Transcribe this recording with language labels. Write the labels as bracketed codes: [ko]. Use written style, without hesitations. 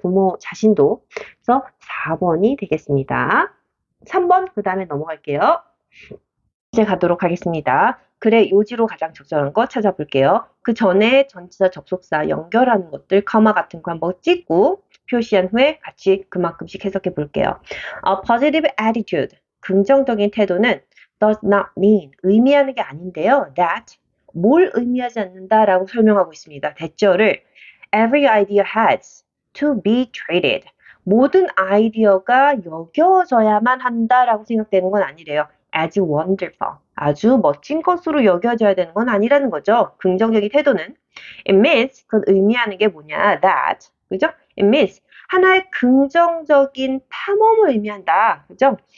[ko] 부모 자신도. 그래서 4번이 되겠습니다. 3번 그 다음에 넘어갈게요. 이제 가도록 하겠습니다. 그래 요지로 가장 적절한 거 찾아볼게요. 그 전에 전치사 접속사 연결하는 것들 커마 같은 거 한번 찍고 표시한 후에 같이 그만큼씩 해석해 볼게요. [en] A positive attitude, [ko] 긍정적인 태도는 [en] does not mean, [ko] 의미하는 게 아닌데요. That, 뭘 의미하지 않는다라고 설명하고 있습니다. 대절을 [en] every idea has to be treated. [ko] 모든 아이디어가 여겨져야만 한다라고 생각되는 건 아니래요. [en] as wonderful. [ko] 아주 멋진 것으로 여겨져야 되는 건 아니라는 거죠. 긍정적인 태도는. [en] It means, [ko] 그건 의미하는 게 뭐냐. That. 그죠? [en] It means, [ko] 하나의 긍정적인 탐험을 의미한다. 그죠?